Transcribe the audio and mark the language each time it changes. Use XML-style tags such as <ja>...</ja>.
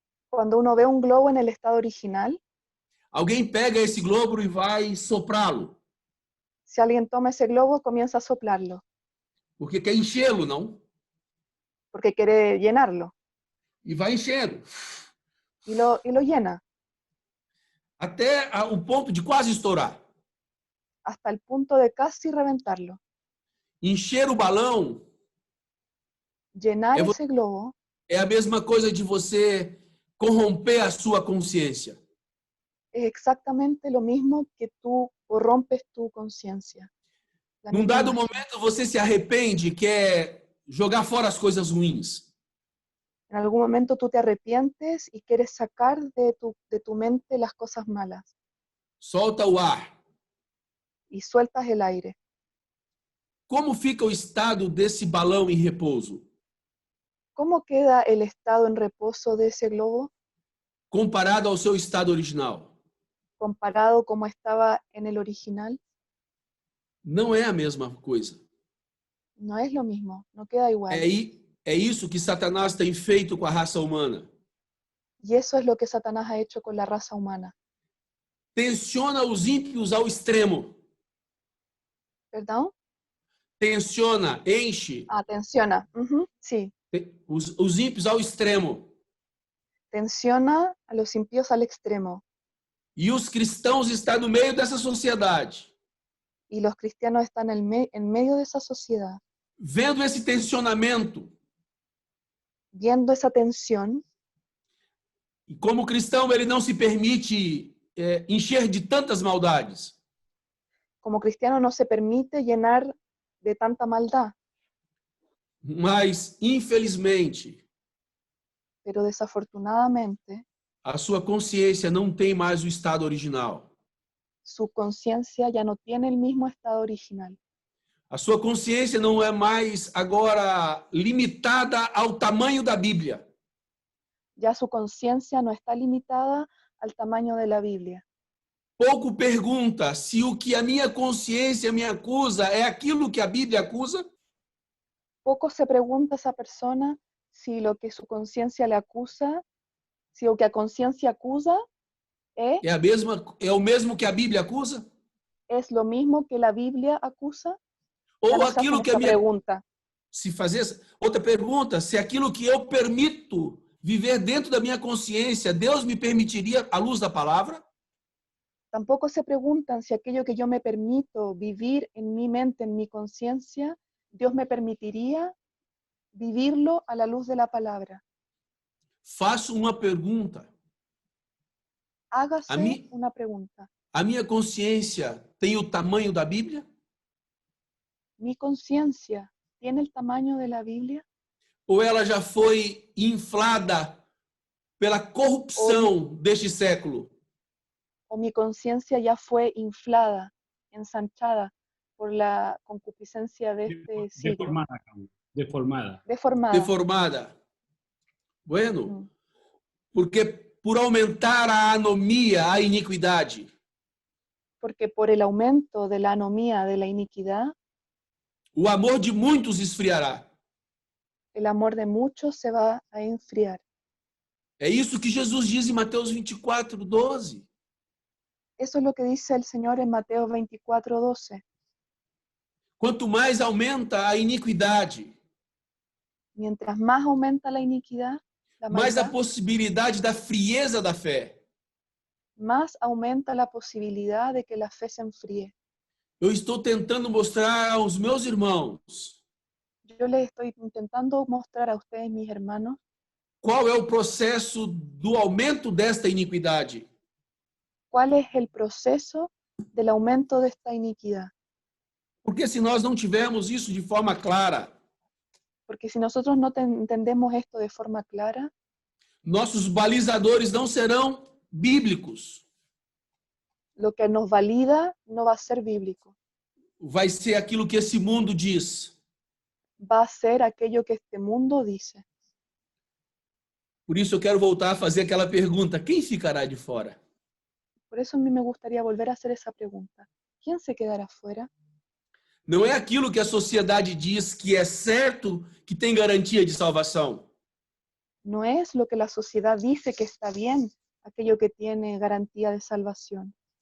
<es>Cuando uno ve un globo en el estado original,</es> <pt>alguém pega esse globo e vai soprá-lo,</pt> <es>si alguien toma ese globo, comienza a soplarlo,</es> <pt>porque quer enchê-lo, não?</pt> <es>porque quiere llenarlo,</es> <pt>E vai enchendo,</pt> <es>y lo llena,</es> <pt>até o ponto de quase estourar.</pt> <es>hasta el punto de casi reventarlo.</es> <pt>Encher o balão</pt> <es>Llenar ese globo</es> <pt>é a mesma coisa de você corromper a sua consciência.</pt> <es>es exactamente lo mismo que tú corrompes tu conciencia. La</es> <pt>Num</pt> <es>misma</es> <pt>dado</pt> <es>imagen.</es> <pt>momento você se arrepende, quer jogar fora as coisas ruins.</pt> <es>En algún momento tú te arrepientes y quieres sacar de tu mente las cosas malas</es> <pt>Solta o ar.</pt> <es>y sueltas el aire.</es> <pt>Como fica o estado desse balão em repouso?</pt> <es>¿Cómo queda el estado en reposo de ese globo</es> <pt>Comparado ao seu estado original?</pt> <es>comparado como estaba en el original?</es> <pt>Não é a mesma coisa.</pt> <es>No es lo mismo, no queda igual.</es> <pt>É isso que Satanás tem feito com a raça humana.</pt> <es>Y eso es lo que Satanás ha hecho con la raza humana.</es> <pt>Tensiona os ímpios ao extremo.</pt> <es>¿Perdón?</es> <pt>Tensiona, enche</pt> <es>Tensiona. Sí.</es> <pt>os ímpios ao extremo.</pt> <es>Tensiona a los impíos al extremo.</es> <pt>E os cristãos estão no meio dessa sociedade.</pt> <es>Y los cristianos están en medio de esa sociedad.</es> <pt>Vendo esse tensionamento.</pt> <es>Viendo esa tensión.</es> <pt>E como cristão, ele não se permite encher de tantas maldades.</pt> <es>Como cristiano no se permite llenar de tanta maldad.</es> <pt>Mas, infelizmente,</pt> <es>Pero desafortunadamente,</es> <pt>a sua consciência não tem mais o estado original.</pt> <es>su conciencia ya no tiene el mismo estado original.</es> <pt>A sua consciência não é mais agora limitada ao tamanho da Bíblia.</pt> <es>Ya su conciencia no está limitada al tamaño de la Biblia.</es> <pt>Pouco pergunta se o que a minha consciência me acusa é aquilo que a Bíblia acusa.</pt> <es>Poco se pregunta esa persona si lo que su conciencia le acusa, si lo que a conciencia acusa es</es> <pt>É o mesmo que a Bíblia acusa?</pt> <es>lo mismo que la Biblia acusa. Ya</es> <pt>Ou</pt> <es>no se hacen</es> <pt>aquilo que a</pt> <es>esta</es> <pt>minha...</pt> <es>pregunta.</es> <pt>Se fazer outra pergunta, se aquilo que eu permito viver dentro da minha consciência, Deus me permitiria à luz da palavra?</pt> <es>Tampoco se preguntan si aquello que yo me permito vivir en mi mente, en mi conciencia, Dios me permitiría vivirlo a la luz de la palabra.</es> <pt>Faço uma pergunta.</pt> <es>Hágase una pregunta.</es> <pt>A minha consciência tem o tamanho da Bíblia?</pt> <es>¿Mi conciencia tiene el tamaño de la Biblia?</es> <pt>Ou ela já foi inflada pela corrupção deste século?</pt> <es>¿O mi conciencia ya fue inflada, ensanchada por la concupiscencia de este siglo?</es> <pt>Deformada, Carlos, deformada.</pt> <es>Deformada. Deformada. Bueno, Mm.</es> <pt>porque por aumentar a anomia, a iniquidade,</pt> <es>Porque por el aumento de la anomía, de la iniquidad,</es> <pt>o amor de muitos esfriará.</pt> <es>el amor de muchos se va a enfriar.</es> <pt>É isso que Jesus diz em Mateus 24:12.</pt> <es>Eso es lo que dice el Señor en Mateo 24:12.</es> <pt>Quanto mais aumenta a iniquidade,</pt> <es>Mientras más aumenta la iniquidad, la</es> <pt>mais a</pt> <es>maldad,</es> <pt>possibilidade da frieza da fé.</pt> <es>más aumenta la posibilidad de que la fe se enfríe.</es> <pt>Eu estou tentando mostrar aos meus irmãos</pt> <es>Yo les estoy intentando mostrar a ustedes, mis hermanos,</es> <pt>qual é o processo do aumento desta iniquidade.</pt> <es>cuál es el proceso del aumento de esta iniquidad.</es> <pt>Porque se nós não tivermos isso de forma clara,</pt> <es>Porque si nosotros no entendemos esto de forma clara,</es> <pt>nossos balizadores não serão bíblicos.</pt> <es>lo que nos valida no va a ser bíblico.</es> <pt>Vai ser aquilo que esse mundo diz.</pt> <es>Va a ser aquello que este mundo dice.</es> <pt>Por isso eu quero voltar a fazer aquela pergunta: quem ficará de fora?</pt> <es>Por eso a mí me gustaría volver a hacer esa pregunta. ¿Quién se quedará fuera?</es> <pt>Não é aquilo que a sociedade diz que é certo, que tem garantia de salvação.</pt> <es>No es lo que la sociedad dice que está bien, aquello que tiene garantía de salvación.</es>